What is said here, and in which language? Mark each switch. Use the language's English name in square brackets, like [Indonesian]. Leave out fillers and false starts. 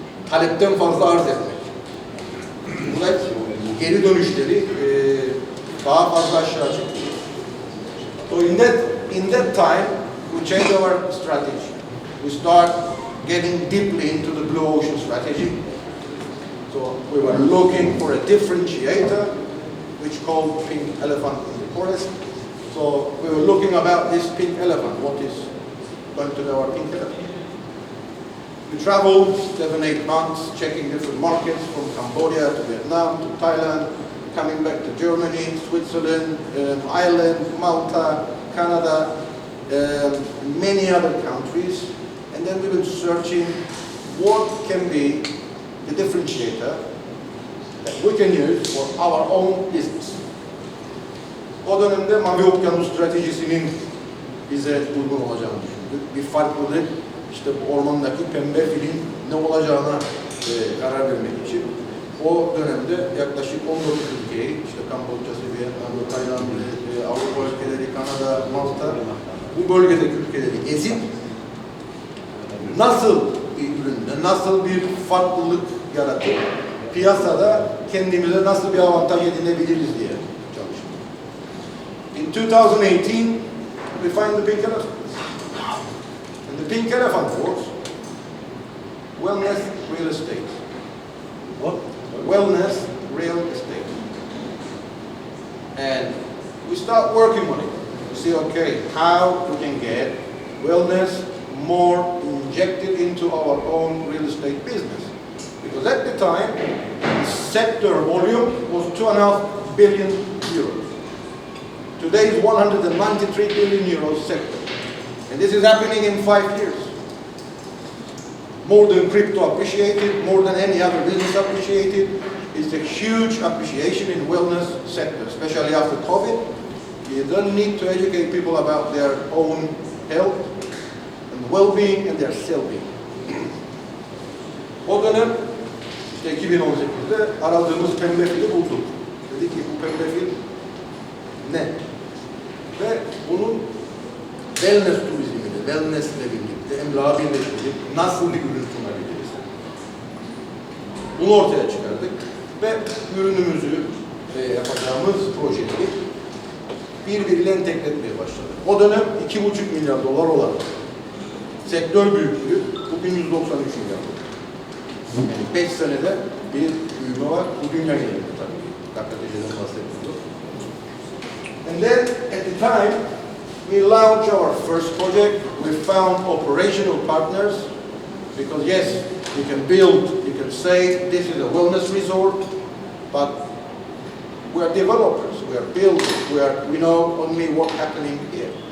[Turkish] Talepten fazla arz etmek. Bu da geri dönüşleri daha fazla aşağı çekiyor. [English] So in that time, we change our strategy. We start getting deeply into the blue ocean strategy. So we were looking for a differentiator, which called pink elephant in the forest. So we were looking about this pink elephant. What is going to be our pink elephant? We traveled 7-8 months, checking different markets from Cambodia to Vietnam to Thailand, coming back to Germany, Switzerland, Ireland, Malta, Canada, many other countries. And then we were searching what can be the differentiator that we can use for our own business. [Turkish] O dönemde Mavi Okyanus stratejisinin bize uygun olacağını düşündük. Bir farklılık, işte bu ormandaki pembe filin ne olacağına karar vermek için. O dönemde yaklaşık 19 ülkeyi, işte Kamboçya'sı, Vietnam'ı, Tayland'ı, Avrupa ülkeleri, Kanada, Malta, bu bölgedeki ülkeleri gezip nasıl bir üründe, nasıl bir farklılık yaratıp piyasada kendimize nasıl bir avantaj edinebiliriz diye çalıştık. [English] In 2018, we find the pink elephant. And the pink elephant was wellness real estate. What? Wellness real estate. And we start working on it. We see, okay, how we can get wellness more injected into our own real estate business. Because at the time, the sector volume was 2.5 billion euros. Today is 193 billion euros sector. And this is happening in 5 years. More than crypto appreciated, more than any other business appreciated. It's a huge appreciation in wellness sector, especially after COVID. You don't need to educate people about their own health and well-being and their self-being. [Turkish] O dönem işte 2018'de aradığımız pembe fili bulduk. Dedik ki bu pembe fil ne? Ve bunun wellness turizmiyle, wellness ile birlikte emlakı birleştirip nasıl bir ürün sunabiliriz? Bunu ortaya çıkardık ve ürünümüzü yapacağımız projeleri birbiriyle entegre etmeye başladık. O dönem 2,5 milyar dolar olan sektör büyüklüğü bugün 193 milyar dolar. Yani 5 senede bir büyüme var. Bu dünya genelinde tabii. KKTC'den bahsediyoruz. [English] And then at the time we launched our first project. We found operational partners because yes, you can build, you can say this is a wellness resort, but we are developers, we are builders, we know only what's happening here.